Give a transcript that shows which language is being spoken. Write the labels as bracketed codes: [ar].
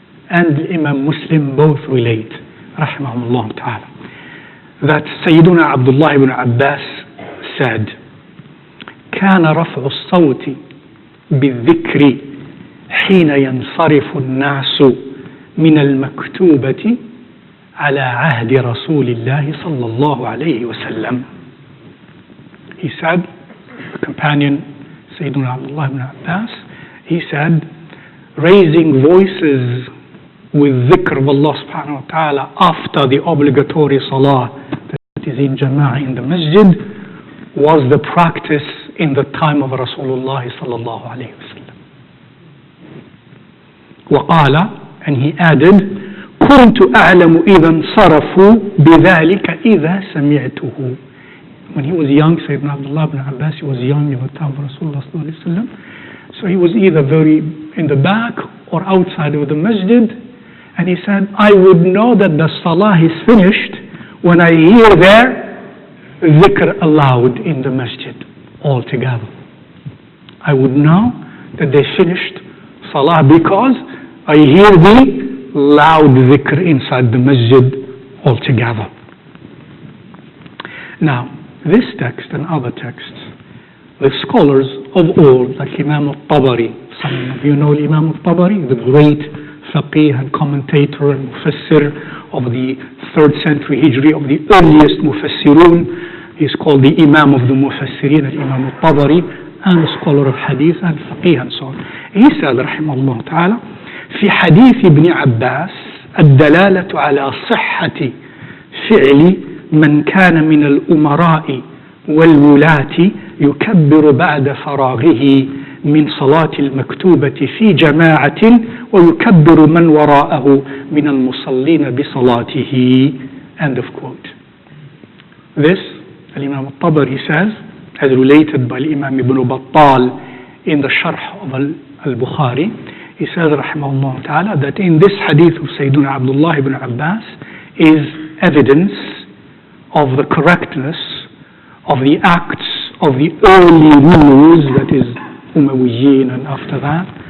[en] And Imam Muslim both relate, rahimahumullah ta'ala, that Sayyiduna Abdullah ibn Abbas said, [ar] كان رفع الصوت بالذكر حين ينصرف الناس من المكتوبة على عهد رسول الله صلى الله عليه وسلم. [en] He said, a companion, Sayyiduna Abdullah ibn Abbas, he said, raising voices with dhikr of Allah subhanahu wa ta'ala after the obligatory salah that is in jama'ah in the masjid was the practice in the time of Rasulullah sallallahu alayhi wa sallam. [ar] وقال, [en] and he added, [ar] كنت أعلم إذا انصرفوا بذلك إذا سمعته. [en] When he was young, Sayyidina Abdullah ibn Abbas, he was young in the time of Rasulullah sallallahu alayhi wa sallam. So he was either very in the back or outside of the masjid. And he said, I would know that the salah is finished when I hear their dhikr aloud in the masjid altogether. I would know that they finished salah because I hear the loud dhikr inside the masjid altogether. Now, this text and other texts, the scholars of old, like Imam al-Tabari, some of you know Imam al-Tabari, the great faqih and commentator and mufassir of the 3rd century Hijri, of the earliest mufassirun. He's called the Imam of the Mufassirin, Imam al-Tabari, and a scholar of hadith and faqih and so on. He said, [ar] رحمه الله تعالى, في حديث ابن عباس الدلالة على صحة فعل من كان من الأمراء والولاة يكبر بعد فراغه من صلاة المكتوبة في جماعة ويكبر من وراءه من المصلين بصلاته. [en] End of quote. This, Imam al-Tabari says, as related by Imam Ibn Battal in the Sharh of al-Bukhari, he says, rahimahullah ta'ala, that in this hadith of Sayyiduna Abdullah ibn Abbas is evidence of the correctness of the acts of the early rulers, that is Umayyads and after that,